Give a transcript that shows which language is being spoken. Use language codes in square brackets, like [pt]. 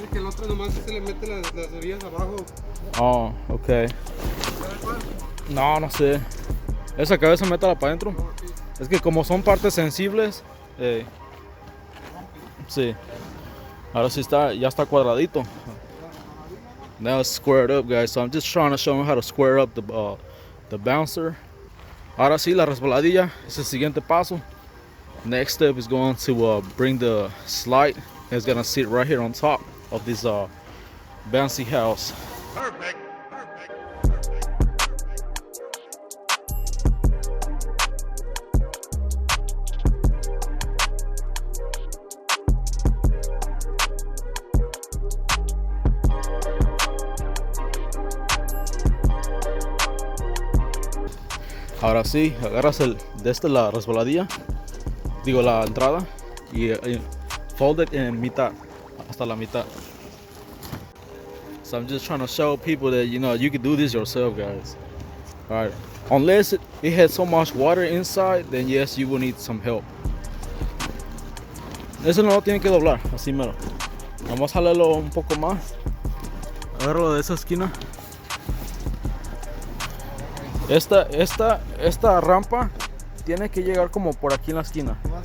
[es] Que el otro nomás se le mete las orillas abajo. Oh, ok. No, no sé. Esa cabeza métala para adentro. Es que como son partes sensibles. Sí. Ahora sí está, ya está cuadradito. [en] Now it's squared up, guys. So I'm just trying to show them how to square up the bouncer. [es] Ahora sí, la resbaladilla es el siguiente paso. [en] Next step is going to bring the slide. It's gonna sit right here on top of this bouncy house. Perfect. [es] Ahora sí, agarras la resbaladilla, digo la entrada, y [en] fold it [es] en mitad, hasta la mitad. [en] So I'm just trying to show people that you can do this yourself, guys. Alright, unless it has so much water inside, then yes, you will need some help. [es] Eso no lo tienen que doblar, así mero. Vamos a jalarlo un poco más. Agárralo de esa esquina. Esta rampa tiene que llegar como por aquí en la esquina.